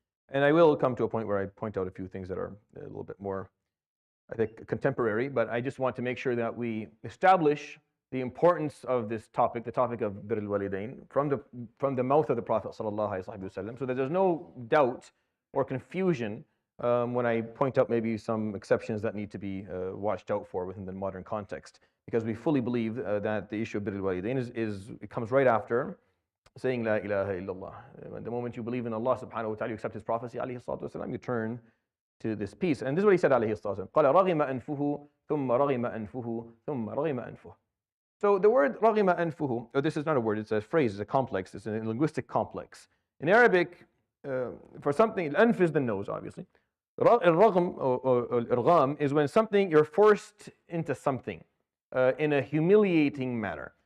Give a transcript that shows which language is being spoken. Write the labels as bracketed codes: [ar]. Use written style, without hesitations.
[en] And I will come to a point where I point out a few things that are a little bit more, I think, contemporary, but I just want to make sure that we establish the importance of this topic, the topic of bir al-walidain, from the mouth of the Prophet sallallahu alaihi wasallam, so that there's no doubt or confusion when I point out maybe some exceptions that need to be watched out for within the modern context, because we fully believe that the issue of bir al-walidain it comes right after saying La ilaha illallah. The moment you believe in Allah subhanahu wa ta'ala, you accept His prophecy, alayhi salatu wasalam, you turn to this peace. And this is what he said, alayhi salatu wasalam. [ar] قَالَ رَغِمَ أَنفُهُ ثُمَّ رَغِمَ أَنفُهُ ثُمَّ رَغِمَ أَنفُهُ. [en] So the word [ar] رَغِمَ أَنفُهُ, [en] this is not a word, it's a phrase, it's a complex, it's a linguistic complex. In Arabic, for something, al-anf is the nose, obviously. Al-raghm or al-irgham is when something, you're forced into something in a humiliating manner.